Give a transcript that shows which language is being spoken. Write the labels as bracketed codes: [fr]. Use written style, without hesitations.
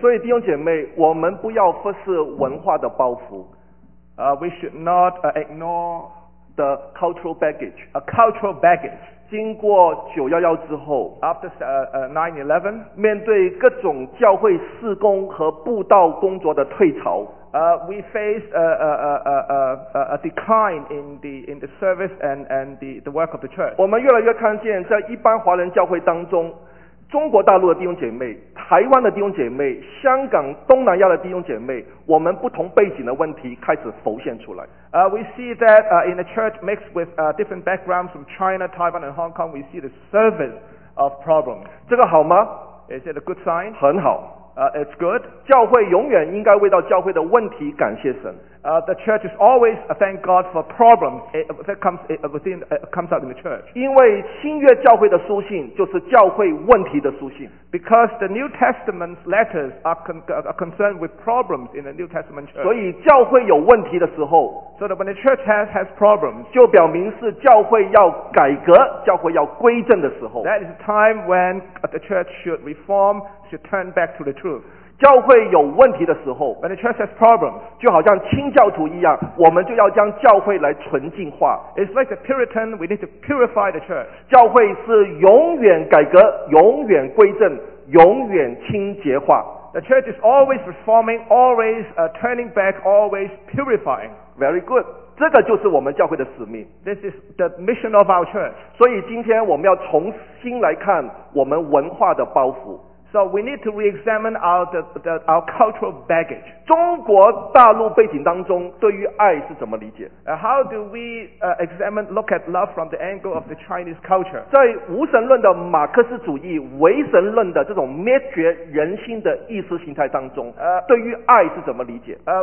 [zh] 所以弟兄姐妹，我们不要忽视文化的包袱。 [en] We should not ignore the cultural baggage. A cultural baggage. [zh] 经过911之后 [en] After 9/11 [zh] 面对各种教会事工和布道工作的退潮 [en] We faced a decline in the service and the work of the church [zh] 我们越来越看见在一般华人教会当中中国大陆的弟兄姐妹台湾的弟兄姐妹香港东南亚的弟兄姐妹我们不同背景的问题开始浮现出来。 [en] We see that, in a church mixed with, different backgrounds from China, Taiwan and Hong Kong, we see the surface of problems. [zh] 这个好吗? [en] Is it a good sign? [zh] 很好。 [en] It's good. [zh] 教会永远应该为到教会的问题感谢神。 [en] The church is always thank God for problems that comes out in the church. [zh] 因为新约教会的书信就是教会问题的书信。 [en] Because the New Testament letters are concerned with problems in the New Testament church. [zh] 所以教会有问题的时候 [en] So that when the church has problems, [zh] 就表明是教会要改革教会要归正的时候 [en] That is the time when the church should reform, should turn back to the truth. [zh] 教会有问题的时候 [en] When the church has problems, [zh] 就好像清教徒一样我们就要将教会来纯净化 [en] It's like the Puritan, we need to purify the church [zh] 教会是永远改革永远归正永远清洁化 [en] The church is always reforming, always turning back, always purifying Very good [zh] 这个就是我们教会的使命 [en] This is the mission of our church [zh] 所以今天我们要重新来看我们文化的包袱 [en] So we need to re-examine our cultural baggage. [zh] 中国大陆背景当中对于爱是怎么理解 [en] How do we look at love from the angle of the Chinese culture? [zh] 在无神论的马克思主义唯神论的这种灭绝人心的意识形态当中对于爱是怎么理解